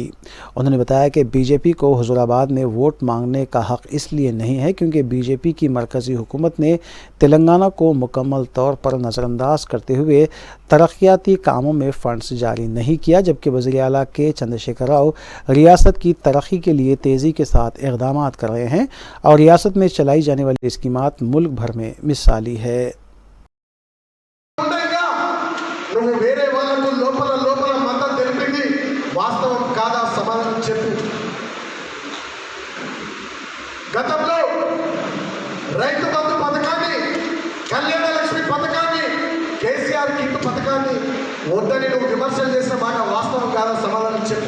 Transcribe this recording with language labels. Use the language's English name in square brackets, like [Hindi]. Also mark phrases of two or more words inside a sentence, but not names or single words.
[Urdu] انہوں نے بتایا کہ BJP کو حضور آباد میں ووٹ مانگنے کا حق اس لیے نہیں ہے کیونکہ BJP کی مرکزی حکومت نے تلنگانہ کو مکمل طور پر نظر انداز کرتے ہوئے ترقیاتی کاموں میں فنڈز جاری نہیں کیا، جبکہ وزیر اعلیٰ کے چندرشیکھر راؤ ریاست کی ترقی کے لیے تیزی کے ساتھ اقدامات کر رہے ہیں اور ریاست میں چلائی جانے والی اسکیمات ملک بھر میں مثالی ہے۔ [Telugu] నువ్వు వేరే వాళ్ళకు లోపల లోపల మద్దతు తెలిపింది వాస్తవం కాదా సమాధానం చెప్పు। గతంలో రైతు బంధు పథకాన్ని, కళ్యాణ లక్ష్మి పథకాన్ని, KCR కిట్ పథకాన్ని వద్దని నువ్వు విమర్శలు చేసిన మాట వాస్తవం కాదా సమాధానం చెప్పు।